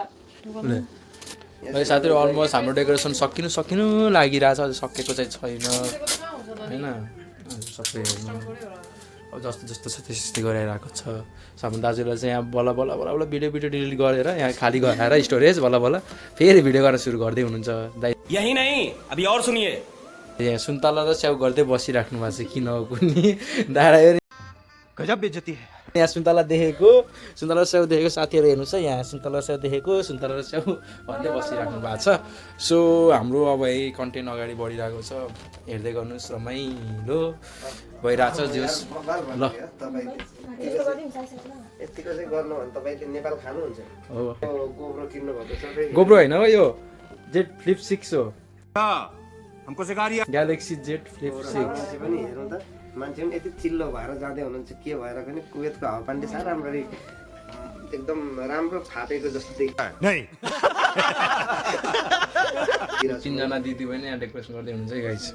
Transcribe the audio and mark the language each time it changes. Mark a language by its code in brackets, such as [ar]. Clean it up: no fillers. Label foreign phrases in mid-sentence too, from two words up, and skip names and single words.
[ne] है साथीहरू अलमोस्ट हाम्रो डेकोरेसन सकिनु लागिरहेछ, अझै सकेको चाहिँ छैन होइन। सबै अब जस्तो जस्तो छ त्यस्तै गराइरहेको छ। हाम्रो दाजुलाई चाहिँ यहाँ बल्ल बल्ल बल्ल बल्ल भिडियो डिलिट गरेर यहाँ खाली गराएर स्टोरेज बल्ल बल्ल फेरि भिडियो गर्न सुरु गर्दै हुनुहुन्छ दाइ। [hi] यही नहीं अभी और सुनिए। [ne] यहाँ सुन्तला र स्याउ गर्दै बसिराख्नु भएको छ किन कुनी दाडा [hi] गजब बेइज्जती है। [ne] यहाँ सुन्तला देखेको सुन्तला र स्याउ देखेको साथीहरू हेर्नुहोस् है, यहाँ सुन्तला र स्याउ देखेको सुन्तला र स्याउ भन्दै बसिराख्नु भएको छ। सो हाम्रो अब यही कन्टेन्ट अगाडि बढिरहेको छ, हेर्दै गर्नुहोस्, रमाइलो भइरहेछ जोस्। ल यतिको चाहिँ गर्नु भने तपाईँले नेपाल खानुहुन्छ। हो गोब्रो किन्नु भएको सबै गोब्रो होइन हो, यो जेट फ्लिप 6 हो, [hi] हमको सिखा रिया। [ne] ग्यालेक्सी जेट फ्लिप 6। मान्छे पनि हेरौँ त, मान्छे पनि यति चिल्लो भएर जाँदै हुनुहुन्छ के भएर पनि। कुवेतको हावापानी साह्रो राम्ररी एकदम राम्रो फापेको जस्तो [hi] नहीं [ne] तिनजना दिदी बहिनी यहाँ डेकोरेसन गर्दै हुनुहुन्छ है गाइस।